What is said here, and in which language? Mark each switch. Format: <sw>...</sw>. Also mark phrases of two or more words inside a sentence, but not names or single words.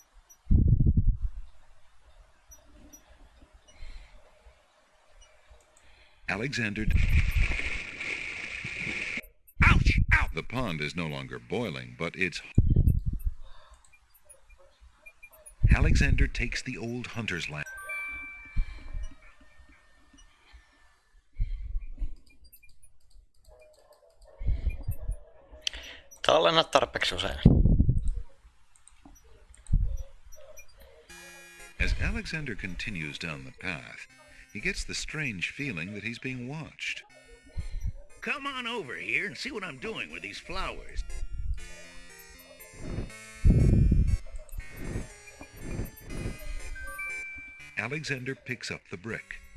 <en>Alexander... Ouch! Ouch! The pond is no longer boiling, but it's... Alexander takes the old hunter's lamp.</en> <fi>Tallenna tarpeeksi usein.</fi> <en>As Alexander continues down the path, he gets the strange feeling that he's being watched. Come on over here and see what I'm doing with these flowers. Alexander picks up the brick.</en>